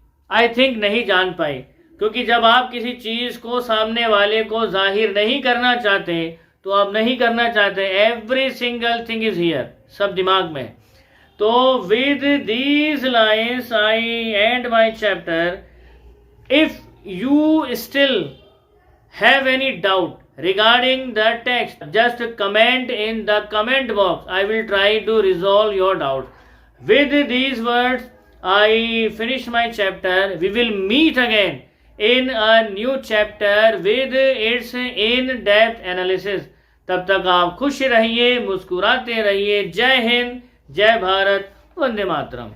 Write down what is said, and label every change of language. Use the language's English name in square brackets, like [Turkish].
[English] I think [Hindi] नहीं जान पाई, क्योंकि जब आप किसी चीज को सामने वाले को जाहिर नहीं करना चाहते तो आप नहीं करना चाहते। [English] every single thing is here, [Hindi] सब दिमाग में। [English] तो with these lines I end my chapter. इफ you still have any doubt regarding the text, just comment in the comment box. I will try to resolve your doubt. With these words, I finish my chapter. We will meet again in a new chapter with its in-depth analysis. [Hindi] तब तक आप खुश रहिए, मुस्कुराते रहिए। जय हिंद, जय भारत, वंदे मातरम।